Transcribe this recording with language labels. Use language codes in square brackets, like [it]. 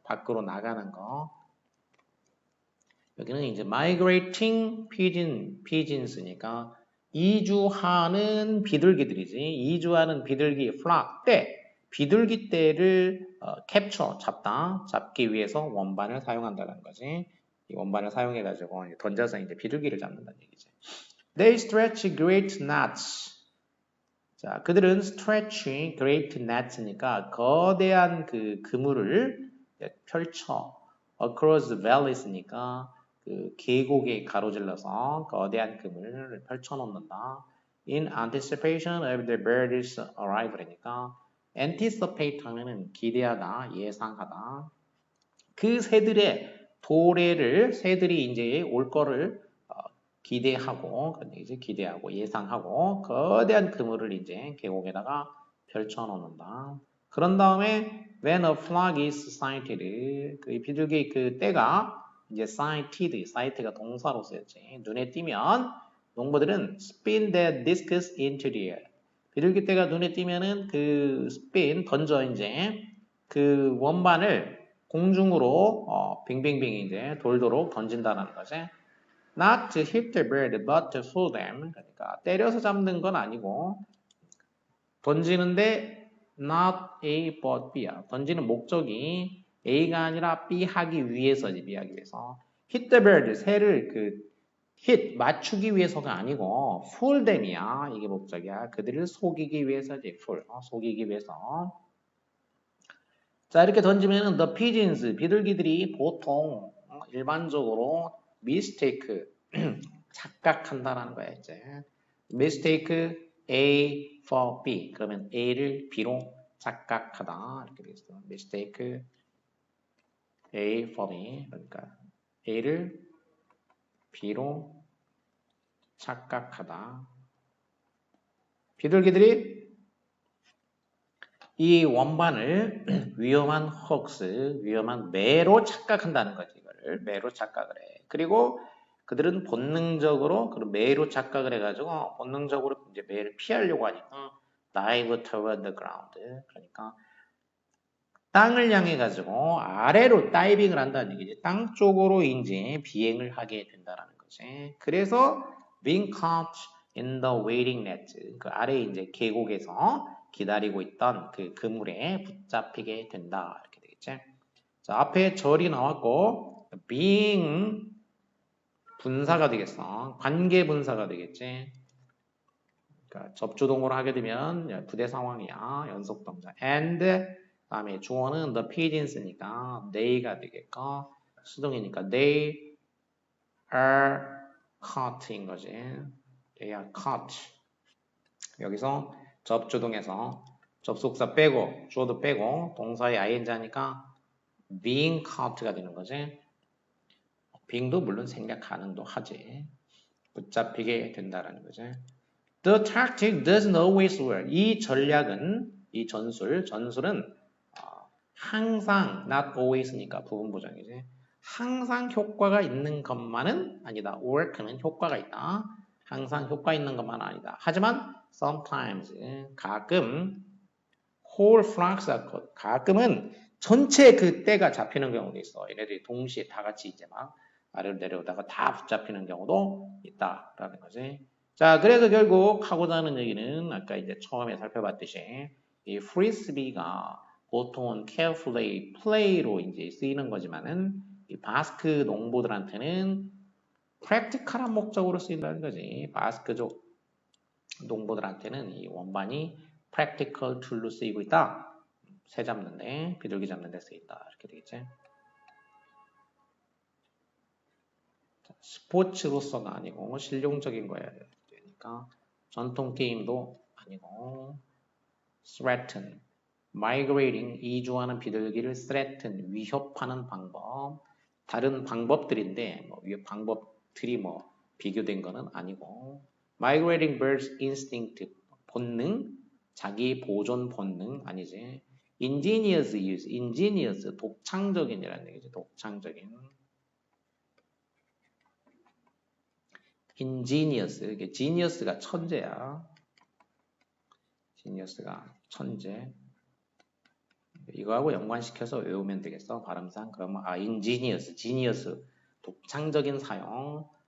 [ko] 밖으로 나가는 거. 여기는 이제 [en] migrating pigeons [ko] 니까 이주하는 비둘기들이지. 이주하는 비둘기 flock 때 비둘기 떼를 capture 잡기 위해서 원반을 사용한다는 거지. 이 원반을 사용해가지고 던져서 이제 비둘기를 잡는다는 얘기지. [en] They stretch great nets. [ko] 자, 그들은 [en] stretch great nets [ko] 니까 거대한 그 그물을 펼쳐. [en] Across valleys [ko] 니까 그 계곡에 가로질러서 거대한 그물을 펼쳐놓는다. [en] In anticipation of the bird's arrival이니까 anticipate [ko] 하면은 기대하다, 예상하다. 그 새들의 도래를 새들이 이제 올 거를 기대하고 그런 얘기지. 기대하고 예상하고 거대한 그물을 이제 계곡에다가 펼쳐놓는다. 그런 다음에 [en] when a flock is sighted [ko] 그 비둘기 그 떼가 이제 sight가 동사로 쓰였지. 눈에 띄면 농부들은 [en] spin their discs into the air. [ko] 비둘기 떼가 눈에 띄면은 그 spin 던져 이제 그 원반을 공중으로 빙빙빙 이제 돌도록 던진다는 거지. [en] Not to hit the bird, but to fool them. [ko] 그러니까 때려서 잡는 건 아니고 던지는데 not A but B야. 던지는 목적이 A가 아니라 B 하기 위해서지. B 하기 위해서. [en] hit the bird, [ko] 새를 [en] hit [ko] 맞추기 위해서가 아니고 [en] fool them이야. [ko] 이게 목적이야. 그들을 속이기 위해서지. fool, 속이기 위해서. 자, 이렇게 던지면은 the pigeons, 비둘기들이 보통 일반적으로 mistake, 착각한다라는 거야, 이제. [en] mistake A for B. [ko] 그러면 A를 B로 착각하다. 이렇게 되겠어. [en] mistake A for B. [ko] 그러니까 A를 B로 착각하다. 비둘기들이 이 원반을 위험한 헉스, 위험한 매로 착각한다는 거지. 이거를 매로 착각을 해. 그리고 그들은 본능적으로 그 매로 착각을 해가지고 본능적으로 이제 매를 피하려고 하니까 [en] dive toward the ground. [ko] 그러니까 땅을 향해 가지고 아래로 다이빙을 한다는 얘기지. 땅 쪽으로 이제 비행을 하게 된다는 거지. 그래서 [en] being caught in the waiting net. [ko] 그 아래 이제 계곡에서 기다리고 있던 그 그물에 붙잡히게 된다. 이렇게 되겠지. 자, 앞에 절이 나왔고 being 분사가 되겠어. 관계 분사가 되겠지. 그러니까 접주동으로 하게 되면 부대 상황이야. 연속 동사. and 다음에 주어는 the pigeons니까 they가 되겠고 수동이니까 [en] they are caught [ko] 인 거지. [en] they are caught. [ko] 여기서 접주동에서 접속사 빼고 주어도 빼고 동사의 ing하니까 being caught가 되는 거지. being도 물론 생략 가능도 하지. 붙잡히게 된다라는 거지. [en] The tactic doesn't always work. [ko] 이 전략은 이 전술은 항상 not always니까 부분 보정이지. 항상 효과가 있는 것만은 아니다. work는 효과가 있다. 항상 효과 있는 것만은 아니다. 하지만 [en] sometimes [ko] 가끔 [en] whole flocks are caught. [ko] 가끔은 전체 그 떼가 잡히는 경우도 있어. 얘네들이 동시에 다 같이 이제 막 아래로 내려오다가 다 붙잡히는 경우도 있다라는 거지. 자, 그래서 결국 하고자 하는 얘기는 아까 이제 처음에 살펴봤듯이 이 프리스비가 보통은 [en] carefully play [ko] 로 이제 쓰이는 거지만은 이 바스크 농부들한테는 practical한 목적으로 쓰인다는 거지. 바스크족 농부들한테는 이 원반이 practical 툴로 쓰이고 있다. 새 잡는데, 비둘기 잡는데 쓰인다. 이렇게 되겠지. 스포츠로서가 아니고 실용적인 거야 되니까 전통 게임도 아니고 threaten, migrating, 이주하는 비둘기를 threaten, 위협하는 방법. 다른 방법들인데 뭐 방법들이 뭐 비교된 거는 아니고 [en] migrating birds instinct, [ko] 본능, 자기 보존 본능 아니지. [en] ingenious use, ingenious, [ko] 독창적인이라는 얘기지. 독창적인. ingenious, 이게 genius가 천재야. genius가 천재. 이거하고 연관시켜서 외우면 되겠어. 발음상. 그러면 ingenious, genius, 독창적인 사용.